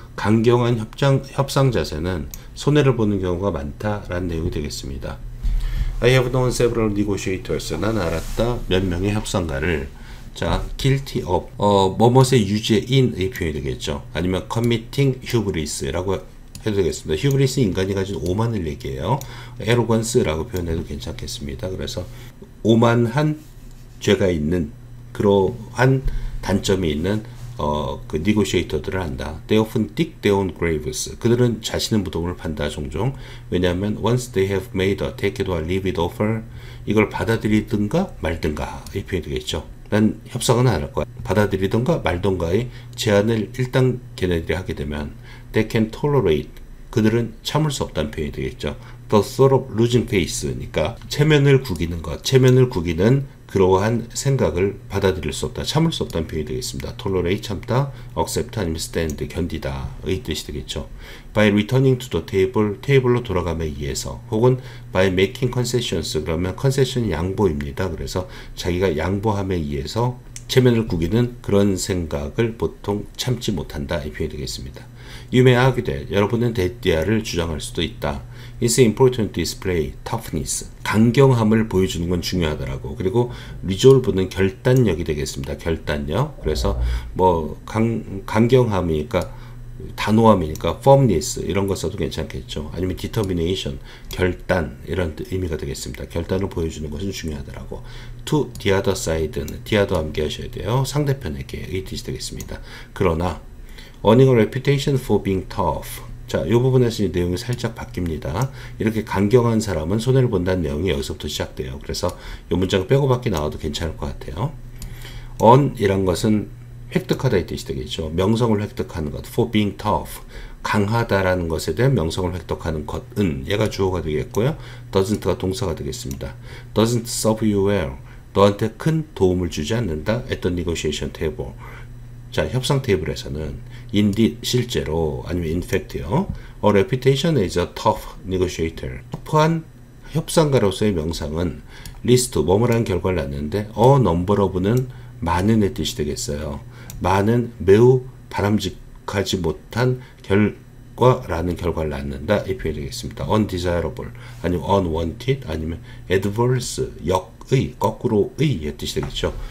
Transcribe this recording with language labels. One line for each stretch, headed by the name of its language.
Korean: 강경한 협상 자세는 손해를 보는 경우가 많다라는 내용이 되겠습니다.
English: I have known several negotiators.
Korean: 난 알았다 몇 명의 협상가를. 자,
English: guilty of
Korean: 뭐뭇의 유죄인의 표현이 되겠죠. 아니면
English: committing hubris
Korean: 라고 해도 되겠습니다. hubris 인간이 가진 오만을 얘기해요. arrogance라고 표현해도 괜찮겠습니다. 그래서 오만한 죄가 있는 그러한 단점이 있는 그 니고시에이터들을 한다.
English: They often dig their own graves.
Korean: 그들은 자신의 무덤을 판다 종종. 왜냐하면
English: once they have made a take it or leave it offer,
Korean: 이걸 받아들이든가 말든가 이 표현이 되겠죠. 난 협상은 안 할 거야. 받아들이든가 말든가의 제안을 일단 걔네들이 하게 되면
English: they can tolerate,
Korean: 그들은 참을 수 없다는 표현이 되겠죠.
English: The thought of losing face
Korean: 니까 체면을 구기는 것, 체면을 구기는 그러한 생각을 받아들일 수 없다, 참을 수 없다는 표현이 되겠습니다. tolerate 참다, accept 아니면 stand 견디다 의 뜻이 되겠죠.
English: by returning to the table,
Korean: 테이블로 돌아감에 의해서,
English: 혹은 by making concessions, 그러면 concession 양보입니다.
Korean: 그래서 자기가 양보함에 의해서 체면을 구기는 그런 생각을 보통 참지 못한다 이 표현이 되겠습니다.
English: You may argue that,
Korean: 여러분은 대띠아를 주장할 수도 있다.
English: It's important to display toughness.
Korean: 강경함을 보여주는 건 중요하더라고. 그리고 resolve는 결단력이 되겠습니다. 결단력. 그래서 뭐 강경함이니까 단호함이니까 firmness 이런 거 써도 괜찮겠죠. 아니면 determination, 결단 이런 의미가 되겠습니다. 결단을 보여주는 것은 중요하더라고.
English: To the other side
Korean: 는 the도 암기하셔야 돼요. 상대편에게 이 뜻이 되겠습니다. 그러나
English: earning a reputation for being tough.
Korean: 자, 이 부분에서 내용이 살짝 바뀝니다. 이렇게 강경한 사람은 손해를 본다는 내용이 여기서부터 시작돼요. 그래서 이 문장 빼고 밖에 나와도 괜찮을 것 같아요. earn 이란 것은 획득하다 이 뜻이 되겠죠. 명성을 획득하는 것.
English: for being tough.
Korean: 강하다라는 것에 대한 명성을 획득하는 것은 얘가 주어가 되겠고요. doesn't가 동사가 되겠습니다.
English: doesn't serve you well.
Korean: 너한테 큰 도움을 주지 않는다.
English: at the negotiation table.
Korean: 자, 협상 테이블에서는 indeed 실제로 아니면 in fact요.
English: A reputation as a tough negotiator.
Korean: 터프한 협상가로서의 명상은 리스트 뭐뭐라는 결과를 낳는데
English: a number of
Korean: 는 많은의 뜻이 되겠어요. 많은 매우 바람직하지 못한 결과라는 결과를 낳는다 이 표현이 되겠습니다. undesirable 아니면 unwanted 아니면 adverse 역의 거꾸로의 뜻이 되겠죠.